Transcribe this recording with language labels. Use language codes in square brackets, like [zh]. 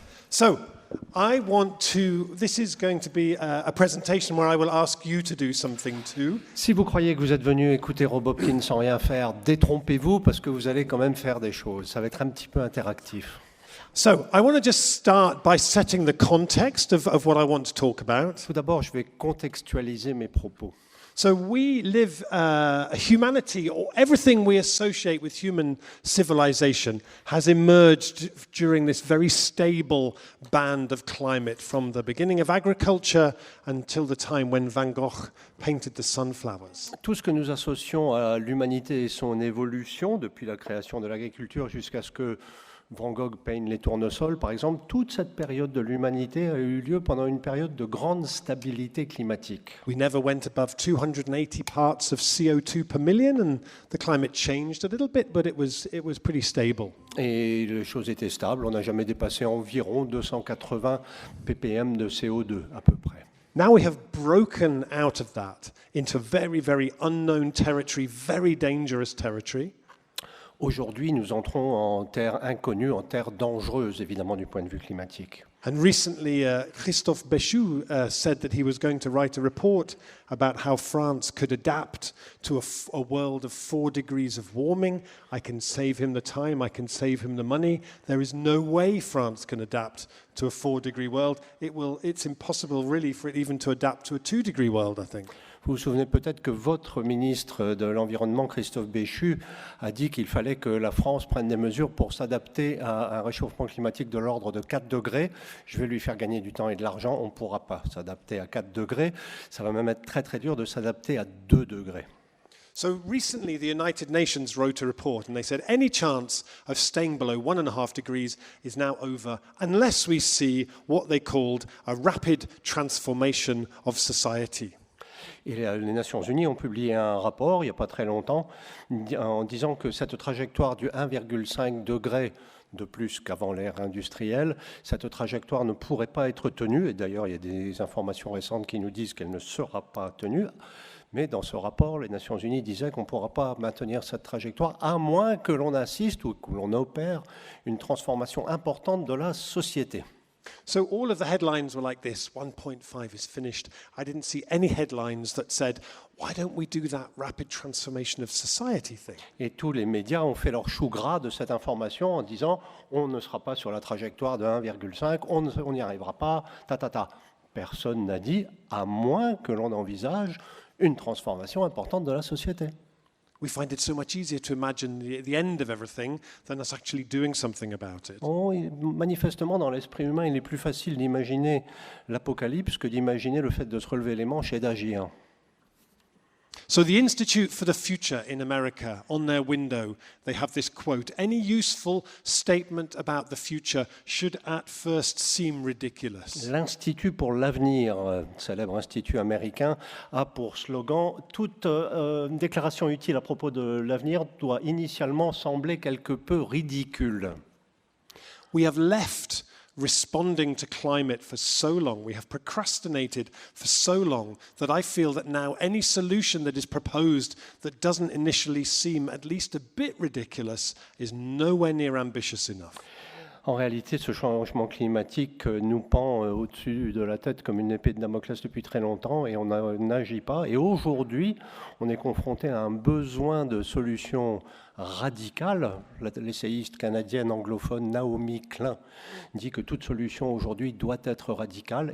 [en] So, this is going to be a presentation where I will ask you to do something too. [fr] Si vous croyez que vous êtes venu écouter Rob Hopkins sans rien faire, détrompez-vous parce que vous allez quand même faire des choses. Ça va être un petit peu interactif. [en] So, I want to just start by setting the context of what I want to talk about. [fr] Tout d'abord, je vais contextualiser mes propos. [en] So we live humanity, or everything we associate with human civilization has emerged during this very stable band of climate from the beginning of agriculture until the time when Van Gogh painted the sunflowers. [fr] Tout ce que nous associons à l'humanité et son évolution, depuis la création de l'agriculture jusqu'à ce que Van Gogh peigne les tournesols, par exemple, toute cette période de l'humanité a eu lieu pendant une période de grande stabilité climatique. [en] We never went above 280 parts of CO2 per million, and the climate changed a little bit, but it was pretty stable. [fr] Et les choses étaient stables, on n'a jamais dépassé environ 280 ppm de CO2 à peu près. [en] Now we have broken out of that into very, very unknown territory, very dangerous territory. [fr] Aujourd'hui, nous entrons en terre inconnue, en terre dangereuse, évidemment, du point de vue climatique. [en] And recently, Christophe Béchu said that he was going to write a report about how France could adapt to a world of 4 degrees of warming. I can save him the time, I can save him the money. There is no way France can adapt to a 4-degree world. It's impossible, really, for it even to adapt to a 2-degree world, I think. [fr] Vous vous souvenez peut-être que votre ministre de l'Environnement, Christophe Béchu, a dit qu'il fallait que la France prenne des mesures pour s'adapter à un réchauffement climatique de l'ordre de 4 degrés. je vais lui faire gagner du temps et de l'argent, on ne pourra pas s'adapter à 4 degrés. Ça va même être très très dur de s'adapter à 2 degrés. [en] So recently, the United Nations wrote a report and they said any chance of staying below 1.5 degrees is now over unless we see what they called a rapid transformation of society. [fr] Et les Nations Unies ont publié un rapport il n'y a pas très longtemps en disant que cette trajectoire du 1,5 degré de plus qu'avant l'ère industrielle, cette trajectoire ne pourrait pas être tenue. Et d'ailleurs, il y a des informations récentes qui nous disent qu'elle ne sera pas tenue. Mais dans ce rapport, les Nations Unies disaient qu'on ne pourra pas maintenir cette trajectoire à moins que l'on assiste ou que l'on opère une transformation importante de la société. [en] So all of the headlines were like this, 1.5 is finished. I didn't see any headlines that said, why don't we do that rapid transformation of society thing? [fr] Et tous les médias ont fait leur chou gras de cette information en disant on ne sera pas sur la trajectoire de 1,5, on n'y arrivera pas, ta. Personne n'a dit à moins que l'on envisage une transformation importante de la société. [en] We find it so much easier to imagine the end of everything than us actually doing something about it. [fr] Manifestement, dans l'esprit humain, il est plus facile d'imaginer l'apocalypse que d'imaginer le fait de se relever les manches et d'agir. [en] So the Institute for the Future in America, on their window, they have this quote, any useful statement about the future should at first seem ridiculous. [fr] L'Institut pour l'avenir, célèbre institut américain, a pour slogan « Toute déclaration utile à propos de l'avenir doit initialement sembler quelque peu ridicule ». [en] We have left responding to climate for so long, we have procrastinated for so long that I feel that now any solution that is proposed that doesn't initially seem at least a bit ridiculous is nowhere near ambitious enough. [fr] En réalité, ce changement climatique nous pend au-dessus de la tête comme une épée de Damoclès depuis très longtemps et on n'agit pas. Et aujourd'hui, on est confronté à un besoin de solutions radicales. L'essayiste canadienne anglophone Naomi Klein dit que toute solution aujourd'hui doit être radicale.